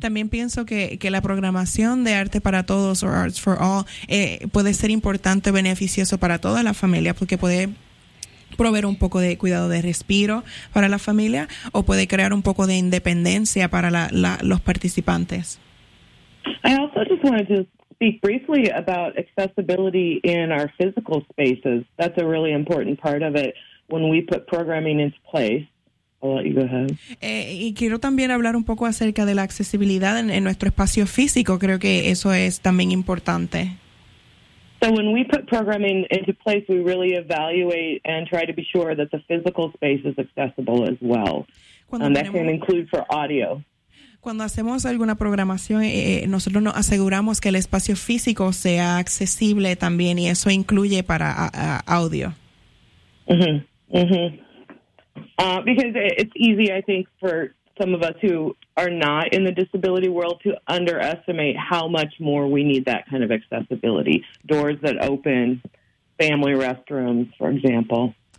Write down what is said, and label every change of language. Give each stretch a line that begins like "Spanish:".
Spanish: También pienso que la programación de Arte para Todos or Arts for All puede ser importante, beneficioso para toda la familia porque puede proveer un poco de cuidado de respiro para la familia o puede crear un poco de independencia para los participantes.
English: I also just wanted to speak briefly about accessibility in our physical spaces. That's a really important part of it when we put programming into place.
Spanish: Y quiero también hablar un poco acerca de la accesibilidad en nuestro espacio físico. Creo que eso es también importante.
English: So when we put programming into place, we really evaluate and try to be sure that the physical space is accessible as well. That can include for audio.
Spanish: Cuando hacemos alguna programación, nosotros nos aseguramos que el espacio físico sea accesible también, y eso incluye para audio. Mm-hmm. Mm-hmm.
English: Because it's easy, I think, for some of us who are not in the disability world to underestimate how much more we need that kind of accessibility. Doors that open, family restrooms, for example.